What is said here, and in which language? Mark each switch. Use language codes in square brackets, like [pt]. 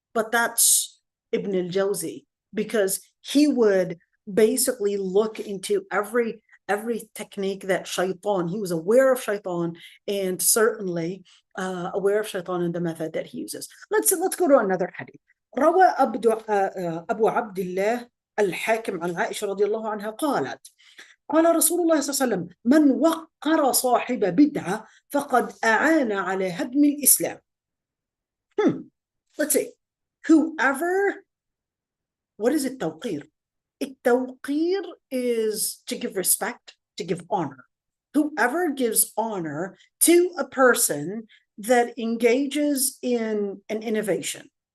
[en] But that's Ibn al-Jawzi, because he would basically look into every technique that shaitan, he was aware of shaitan, and certainly aware of shaitan and the method that he uses. Let's go to another hadith. [ar] روى أبو عبد الله الحاكم عن عائشة رضي الله عنها قالت قال رسول الله صلى الله عليه وسلم من وقر صاحب بدعة فقد أعان على هدم الإسلام. [en] Let's see. Whoever, what is التوقير? التوقير is to give respect, to give honor. Whoever gives honor to a person that engages in an innovation.